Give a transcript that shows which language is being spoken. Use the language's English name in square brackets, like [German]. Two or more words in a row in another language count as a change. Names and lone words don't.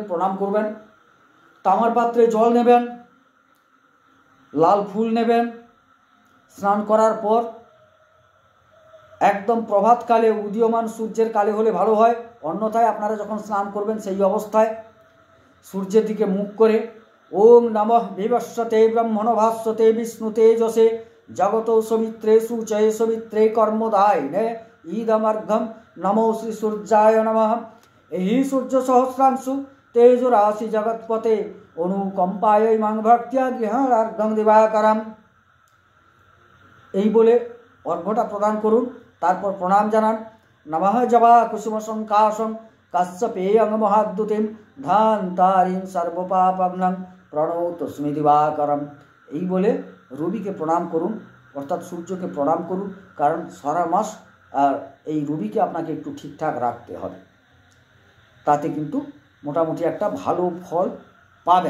[Bangla] প্রণাম করবেন, তামার পাত্রে জল নেবেন, লাল ফুল নেবেন, স্নান করার পর একদম প্রভাতকালে উদীয়মান সূর্যের কালে হলে ভালো হয়, অন্যথায় আপনারা যখন স্নান করবেন সেই অবস্থায় সূর্যের দিকে মুখ করে [Sanskrit] ওম নমঃ বিবস্বতে ব্রহ্মণ ভাস্বতে বিষ্ণু তেজসে जगतो सवित्रे शुचये सवित्रे कर्मदायिने ईदमर्घम नमो श्री सूर्याय नमः। यही सूर्य सहस्रांशु तेज राशि जगतपते अनुकंपाय मां भक्त्या गृहार्घम दिवाकरम। [Bangla] এই বলে অর্ঘ্যটা প্রদান করুন। তারপর প্রণাম জানান। [Sanskrit] নমঃ জবা কুসুম সংকাশং কাশ্যপেয়ং মহাদ্যুতিম ধান্তারিং সর্বপাপগ্নং প্রণতস্মি দিবাকরম। [Bangla] এই বলে রবিকে প্রণাম করুন, অর্থাৎ সূর্যকে প্রণাম করুন, কারণ সারা মাস এই রবিকে আপনাকে একটু ঠিকঠাক রাখতে হবে, তাতে কিন্তু মোটামুটি একটা ভালো ফল পাবেন।